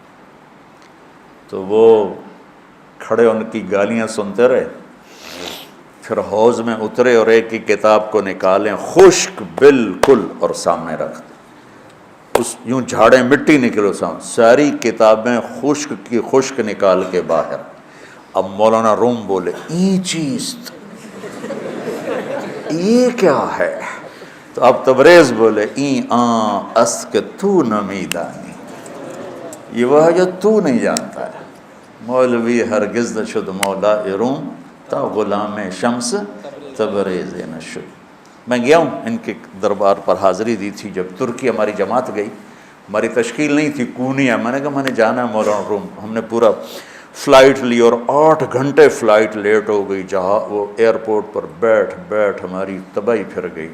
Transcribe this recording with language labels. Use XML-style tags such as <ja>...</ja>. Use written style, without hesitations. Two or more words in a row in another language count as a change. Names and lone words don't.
<ur>تو وہ کھڑے ان کی گالیاں سنتے رہے، پھر حوض میں اترے اور ایک کی کتاب کو نکالیں، خشک بالکل، اور سامنے رکھ دیں، اس یوں جھاڑیں مٹی نکلو سامنے، ساری کتابیں خشک کی خشک نکال کے باہر۔ اب مولانا روم بولے</ur> <fa>این چیز،</fa> <ur>یہ کیا ہے؟ تو اب تبریز بولے</ur> <fa>این آن است کہ تو نمی دانی،</fa> <ur>یہ وہ ہے جو تو نہیں جانتا ہے۔</ur> <fa>مولوی ہرگز نشد مولا روم، تا غلام شمس تبریز نشد۔</fa> <ur>میں گیا ہوں ان کے دربار پر، حاضری دی تھی جب ترکی ہماری جماعت گئی، ہماری تشکیل نہیں تھی، کونیا، میں نے کہا میں نے جانا ہے مولانا روم، ہم نے پورا فلائٹ لی اور 8 گھنٹے فلائٹ لیٹ ہو گئی، جہاں وہ ایئرپورٹ پر بیٹھ ہماری تباہی پھر گئی۔</ur>